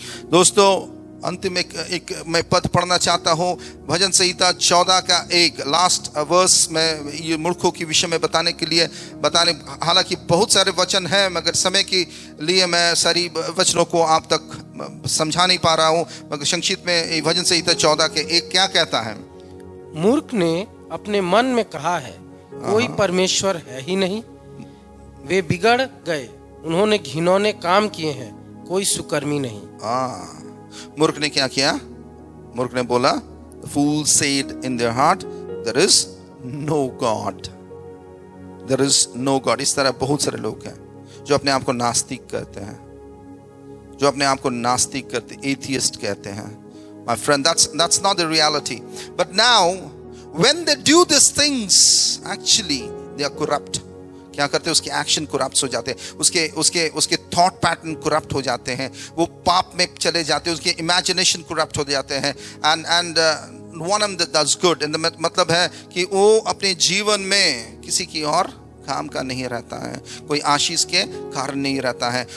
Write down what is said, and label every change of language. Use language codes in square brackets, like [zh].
[hi] दोस्तों अंतिम एक मैं पद पढ़ना चाहता हूँ, भजन संहिता 14 का एक लास्ट वर्स में ये मूर्खों के विषय में बताने, हालांकि बहुत सारे वचन हैं मगर समय के लिए मैं सारी वचनों को आप तक समझा नहीं पा रहा हूँ, मगर संक्षिप्त में भजन संहिता 14 के एक क्या कहता है? मूर्ख ने अपने मन में कहा है कोई परमेश्वर है ही नहीं, वे बिगड़ गए, उन्होंने घिनौने काम किए हैं, कोई सुकर्मी नहीं। मूर्ख ने क्या किया? मूर्ख ने बोला, [en] the fool said in their heart, there is no God, there is no God। [hi] इस तरह बहुत सारे लोग हैं जो अपने आप को नास्तिक कहते हैं, जो अपने आप को नास्तिक करते, एथियस्ट कहते हैं। [en] My friend, that's not the reality. But now, when they do these things, actually they are corrupt. [hi] क्या करते हैं? उसके एक्शन करप्ट हो जाते हैं, उसके थॉट पैटर्न करप्ट हो जाते हैं, वो पाप में चले जाते हैं, उसके इमेजिनेशन करप्ट हो जाते हैं। [en] and one of that's good, [hi] मतलब है कि वो अपने जीवन में किसी की और काम का नहीं रहता है, कोई आशीष के कारण नहीं रहता है।